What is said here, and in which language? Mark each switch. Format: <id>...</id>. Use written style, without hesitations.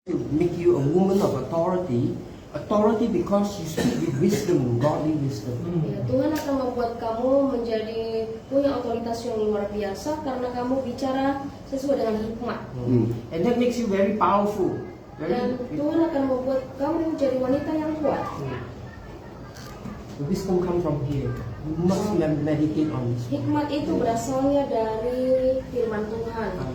<en>to make you a woman of authority. Authority because you speak with wisdom, godly wisdom.</en> <id>Ya, Tuhan akan membuat kamu menjadi punya otoritas yang luar biasa karena kamu bicara sesuai dengan hikmat.</id> <en>And that makes you very powerful.</en> <id>Dan Tuhan akan membuat kamu menjadi wanita yang kuat.</id> <en>The wisdom comes from here. You must meditate on this.</en> <id>Hikmat itu berasalnya dari firman Tuhan.</id>